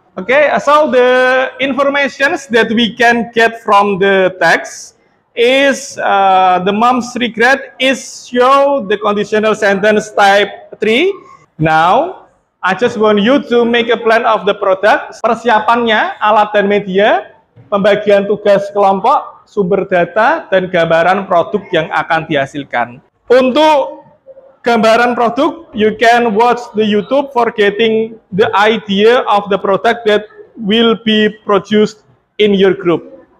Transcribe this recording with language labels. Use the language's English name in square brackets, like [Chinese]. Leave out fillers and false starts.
[English] Okay, so the informations that we can get from the text is the mom's regret is show the conditional sentence type 3. Now, I just want you to make a plan of the product. [Indonesian] Persiapannya, alat dan media, pembagian tugas kelompok, sumber data, dan gambaran produk yang akan dihasilkan. Untuk gambaran produk, [English] you can watch the YouTube for getting the idea of the product that will be produced in your group.